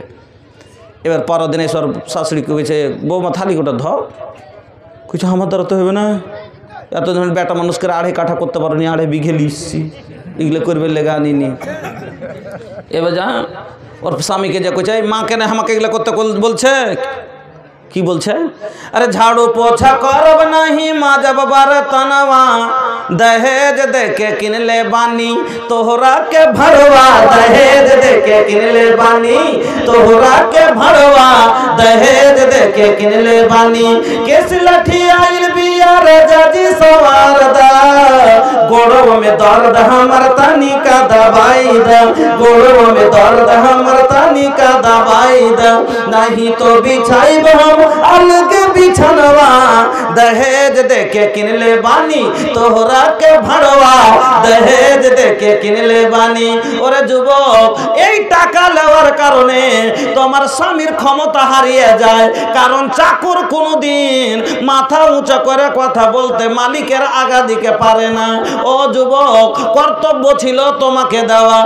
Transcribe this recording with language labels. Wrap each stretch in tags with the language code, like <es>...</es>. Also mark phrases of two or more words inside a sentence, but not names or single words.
<bn>এবার পরের দিন এসব শাশুড়িকে কইছে, বৌমা থালি গোটা ধর। কইছে আমার দ্বারা তো হবে না, এতদিন বেটা মানুষ করে 2.5 কাঠা করতে পারো নি, 2.5 বিঘে লিখছি, এগুলো করবে লেগে আনিনি। এবার যা ওর স্বামীকে যে কইছে, মা কেন আমাকে এগুলো করতে বলছে? কি বলছে?</bn> <bho>अरे झाड़ू पोछा करब नहीं माजब बरतनवा, दहेज दे के किन ले बानी तोहरा के भरवा, दहेज दे के किन ले बानी तोहरा के भरवा, दहेज दे के किन ले बानी। केस लठी आइल बिया राजा जी सवारदा, गोड़ों में दर्द हमर तनी का दवाई दा, गोड़ों में दर्द हमर तनी का दवाई दा, नहीं तो बिछाई हम अलग बिछनवा, दहेज दे के किन ले बानी तोहरा के भरवा, दहेज दे के किन ले बानी।</bho> <bn>ওরে যুবক, এই টাকা লেওয়ার কারণে তোমার স্বামীর ক্ষমতা হারিয়ে যায়। কারণ চাকর কোনোদিন মাথা উঁচু করে কথা বলতে মালিকের আগা দিকে পারে না। ও যুবক, কর্তব্য ছিল তোমাকে দেওয়া।</bn>